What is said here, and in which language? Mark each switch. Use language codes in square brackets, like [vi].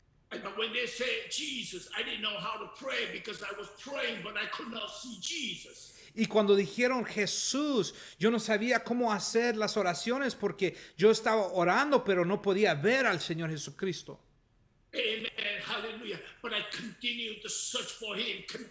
[en] But when they said Jesus, I didn't know how to pray because I was praying, but I could not see Jesus. [es] Y cuando dijeron Jesús, yo no sabía cómo hacer las oraciones porque yo estaba orando, pero no podía ver al Señor Jesucristo. [en] Amen. Hallelujah. But I continued to search for him,